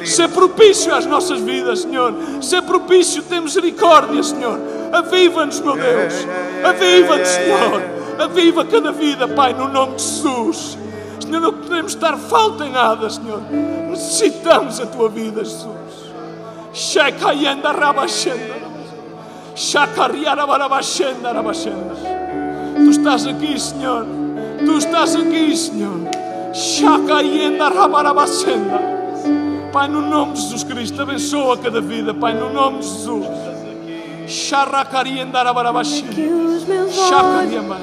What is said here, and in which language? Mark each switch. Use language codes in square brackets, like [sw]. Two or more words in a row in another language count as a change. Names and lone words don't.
[pt] Ser propício às nossas vidas, Senhor. Ser propício, tem misericórdia, Senhor. Aviva-nos, meu Deus. Aviva-nos, Senhor. Aviva cada vida, Pai, no nome de Jesus. Senhor, não podemos estar falta em nada, Senhor. Necessitamos a Tua vida, Jesus. Shekayenda rabashenda. Shakariara barabashenda rabashenda. Tu estás aqui, Senhor. Tu estás aqui, Senhor. Shakayenda rabarabashenda. Pai, no nome de Jesus Cristo, abençoa cada vida, Pai, no nome de Jesus. Sharakarienda rabarabashenda. Shakarienda.